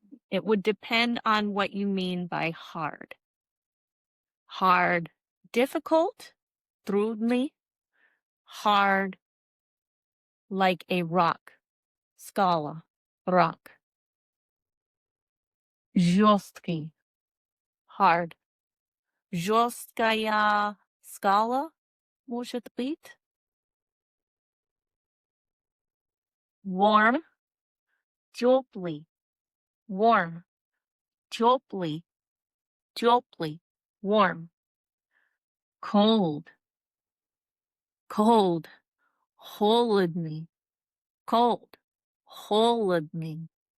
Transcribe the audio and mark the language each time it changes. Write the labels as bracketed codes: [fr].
[en] It would depend on what you mean by hard. Hard, difficult, трудный, hard, like a rock, скала, rock. [ru] Жесткий, hard. Жесткая скала, может быть. [en] Warm, теплый, warm, теплый, теплый, warm. Cold, cold, холодный, cold, холодный.